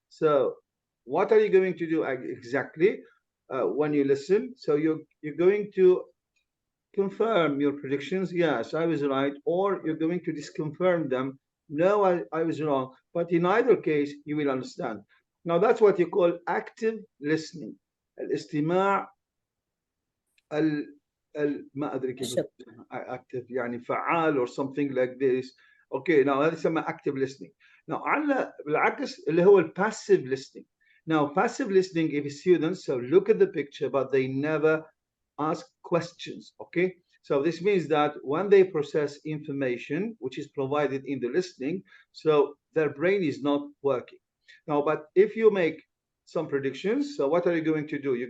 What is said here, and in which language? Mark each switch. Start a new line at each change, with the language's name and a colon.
English: So what are you going to do exactly when you listen? So you're going to confirm your predictions. Yes, I was right. Or you're going to disconfirm them. No, I was wrong. But in either case, you will understand. Now that's what you call active listening.
Arabic: الاستماع ما ادري كيف active يعني فعال
English: or something like this. Okay, now
Arabic: هذا يسمى
English: active listening.
Arabic: Now على بالعكس اللي هو passive listening.
English: Now passive listening, if students so look at the picture but they never ask questions. Okay, so this means that when they process information which is provided in the listening, so their brain is not working. Now, but if you make some predictions, so what are you going to do?